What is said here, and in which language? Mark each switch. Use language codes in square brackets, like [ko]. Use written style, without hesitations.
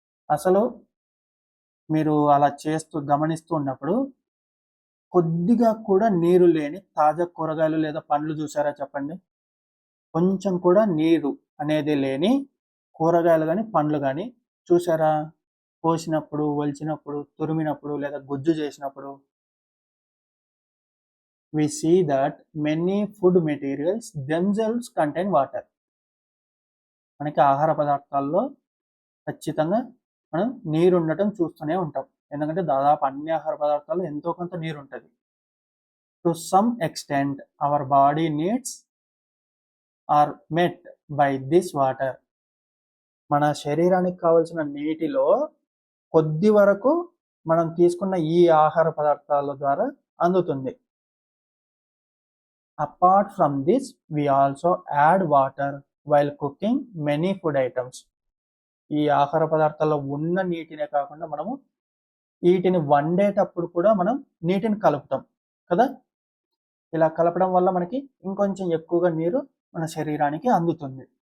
[te] అసలు మీరు అలా గమనిస్తూ ఉన్నప్పుడు కొద్దిగా కూడా నీరు లేని తాజా కూరగాయలు లేదా పండ్లు చూసారా చెప్పండి. కొంచెం కూడా నీరు అనేది లేని కూరగాయలు కానీ పండ్లు కానీ చూసారా. కోసినప్పుడు, ఒలిచినప్పుడు, తురిమినప్పుడు లేదా గుజ్జు చేసినప్పుడు [en] we see that many food materials themselves contain water. [te] మనకి ఆహార పదార్థాల్లో ఖచ్చితంగా మనం నీరు ఉండటం చూస్తూనే ఉంటాం. ఎందుకంటే దాదాపు అన్ని ఆహార పదార్థాల్లో ఎంతో కొంత నీరు ఉంటుంది. [en] To some extent our body needs are met by this water. [te] మన శరీరానికి కావలసిన నీటిలో కొద్ది వరకు మనం తీసుకున్న ఈ ఆహార పదార్థాల ద్వారా అందుతుంది. [en] Apart from this we also add water while cooking many food items. [te] ఈ ఆహార పదార్థాల్లో ఉన్న నీటినే కాకుండా మనము వీటిని వండేటప్పుడు కూడా మనం నీటిని కలుపుతాం కదా. ఇలా కలపడం వల్ల మనకి ఇంకొంచెం ఎక్కువగా నీరు మన శరీరానికి అందుతుంది.